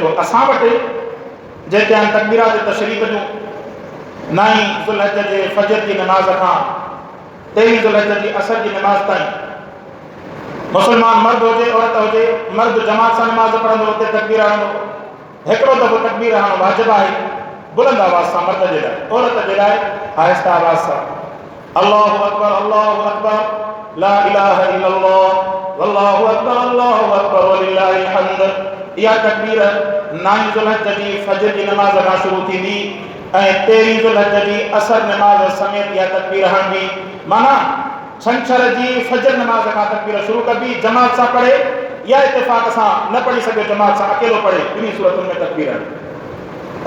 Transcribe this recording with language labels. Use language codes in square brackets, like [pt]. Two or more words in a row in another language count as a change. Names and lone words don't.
[sd] असां वटि जेके आहिनि तकबीरात तशरीफ़ जूं 9 ज़ुल्हज जे फजर जी नमाज़ खां 23 ज़ुल्हज जी असर जी नमाज़ ताईं मुसलमान मर्द हुजे औरत हुजे, मर्द जमात सां नमाज़ पढ़ंदो, हुते तकबीर हणंदो, हिकिड़ो दफ़ो तकबीर हणणु वाजिबु आहे, बुलंद आवाज़ सां मर्द जे लाइ, औरत जे लाइ आहिस्ता आवाज़ सां [ar] الله أكبر لا إله إلا الله والله أكبر ولله الحمد. [sd] इहा तकबीर 9 ज़ुल्हज जी फजर जी नमाज़ खां शुरू थींदी ऐं 13 ज़ुल्हज जी असर नमाज़ समेत इहा तकबीर हणंदी। माना छंछर जी फजर नमाज़ खां तकबीर शुरू कबी, जमात सां पढ़े या इत्तेफ़ाक़ सां न पढ़ी सघे जमात सां अकेलो पढ़े, ॿिन्ही सूरतुनि में तकबीर हणंदी।